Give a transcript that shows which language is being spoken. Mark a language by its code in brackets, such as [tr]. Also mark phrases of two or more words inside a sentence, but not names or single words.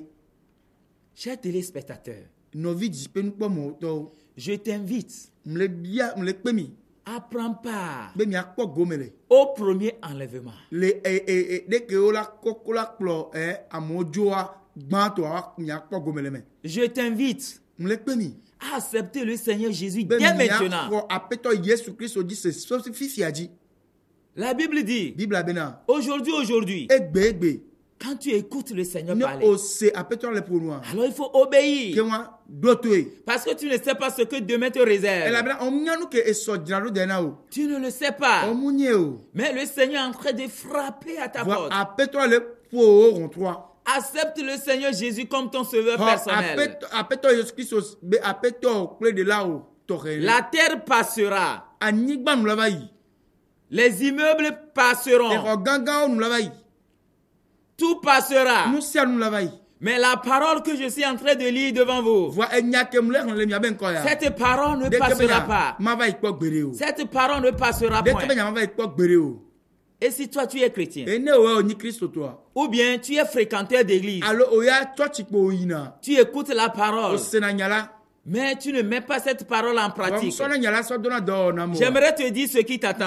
[fr] chers téléspectateurs, [ee] nɔvi dziƒenukpɔmɔwo tɔwo [fr] je t'invite [ee] mle kpe mi [fr] à prendre part [ee] be miakpɔ gome le [fr] au premier enlèvement. [ee] le ɖeke wo la kɔkɔ la kplɔ amewo dzoa gbãtɔa miakpɔ gome le me. [fr] Je t'invite [ee] mle kpe mi [fr] à accepter le Seigneur Jésus [ee] be [fr] dès maintenant. [ee] miaxɔ aƒetɔ Yesu Kristo dzi se fifia dzi. [fr] La Bible dit, [ee] Bibla bena [fr] aujourd'hui, [ee] egbe [fr] quand tu écoutes le Seigneur [ee] ne [fr] parler, [ee] ose aƒetɔ le ƒonua [fr] alors il faut obéir. [ee] ke wa do to ye. [fr] Parce que tu ne sais pas ce que demain te réserve. [ee] elabena ɔmunya nu ke esɔ dzra ɖo dena o. [fr] Tu ne le sais pas. [ee] ɔmunye o. [fr] Mais le Seigneur est en train de frapper à ta [ee] voa [fr] porte. [ee] aƒetɔ le ƒo wo ɣɔntrɔa. [fr] Accepte le Seigneur Jésus comme ton sauveur personnel. [ee] aƒetɔ Yesu Kristo be aƒetɔ kple ɖela o tɔxɛ. [fr] La terre passera. [ee] anyigba nu la va yi. [fr] Les immeubles passeront. [ee] exɔ gãgãwo nu la va yi. [fr] Tout passera. [ee] nu sia nu la va yi. [fr] Mais la parole que je suis en train de lire devant vous, cette parole ne passera pas. Cette parole ne passera point. Et si toi tu es chrétien, ou bien tu es fréquenteur d'église, tu écoutes la parole, mais tu ne mets pas cette parole en pratique, j'aimerais te dire ce qui t'attend.